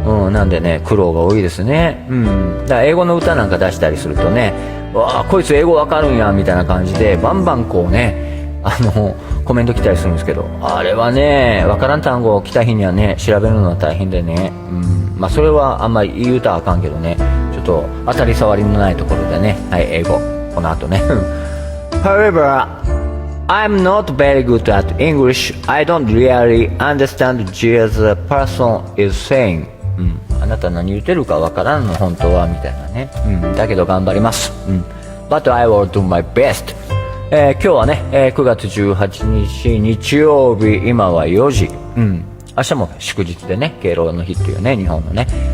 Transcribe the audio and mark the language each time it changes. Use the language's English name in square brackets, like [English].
[Japanese] なんでね、苦労が多いですね。だから英語の歌なんか出したりするとね、わあこいつ英語わかるんやみたいな感じでバンバンこうね、コメント来たりするんですけど、あれはね、わからん単語来た日にはね、調べるのは大変でね、まあそれはあんまり言うたらあかんけどね、ちょっと当たり障りのないところでね、はい、英語この後ね [English] However, I'm not very good at English. I don't really understand what the person is saying。 [Japanese] あなた何言ってるかわからんの本当はみたいなね、だけど頑張ります。 [English] But I will do my best。 [Japanese] 今日はね、9月18日日曜日、今は4時。明日も祝日でね、敬老の日っていうね、日本のね。